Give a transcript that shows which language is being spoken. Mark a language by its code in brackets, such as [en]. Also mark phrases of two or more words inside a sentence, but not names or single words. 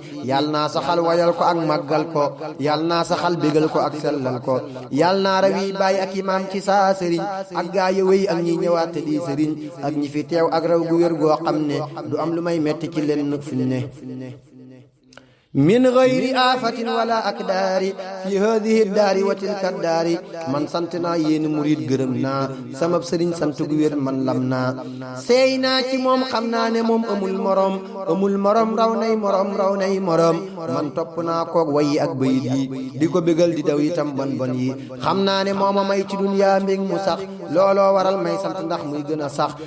[wo] Yàlla naa saxal wayal ko ak màggal ko. Yàlla naa saxal bégal ko ak sellal ko. Yàlla naa rawi baay ak imaam ci saa sëriñ. Ak gaa yi wéy ak ñi ñëwaat te di sëriñ. Ak ñi fi teew ak raw gu wér goo xam ne du am lu may metti ci leen nag fi ne. [ar] من غير آفة ولا أكدار في هذه الدار وتلك الدار. [wo] Man sant naa yéen murid, gërëm naa. Sama sëriñ sant gu wér, man lam naa. Seey naa ci moom, xam naa ne moom amul morom. Amul morom, raw nay morom, raw nay morom. Man topp naa koog way yi ak bayit yi. Di ko bégal, di daw itam bon bon yi. Xam naa ne moo ma may ci duniyaa mbég mu sax. Looloo waral may sant, ndax muy gën a sax.